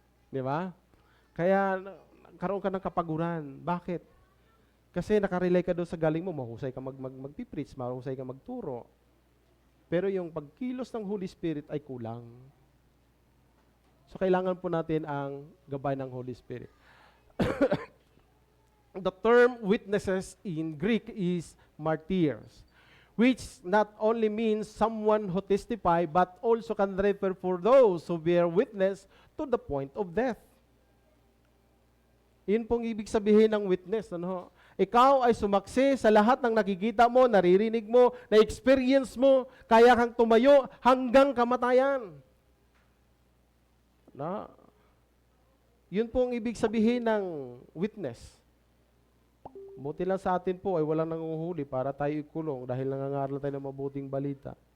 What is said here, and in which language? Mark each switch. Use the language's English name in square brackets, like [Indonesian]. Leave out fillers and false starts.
[Filipino] Di ba? Kaya, karoon ka ng kapaguran. Bakit? Kasi nakarely ka doon sa galing mo, mahusay ka magpipreach, mahusay ka magturo. Pero yung pagkilos ng Holy Spirit ay kulang. So, kailangan po natin ang gabay ng Holy Spirit. [English] The term witnesses in Greek is martyrs, which not only means someone who testify, but also can refer for those who bear witness to the point of death. [Filipino] Yun pong ibig sabihin ng witness. Ano? Ikaw ay sumaksi sa lahat ng nakikita mo, naririnig mo, na-experience mo, kaya kang tumayo hanggang kamatayan. Yun pong ibig sabihin ng witness. Buti lang sa atin po ay walang nanguhuli para tayo ikulong dahil nangangaral tayo ng mabuting balita.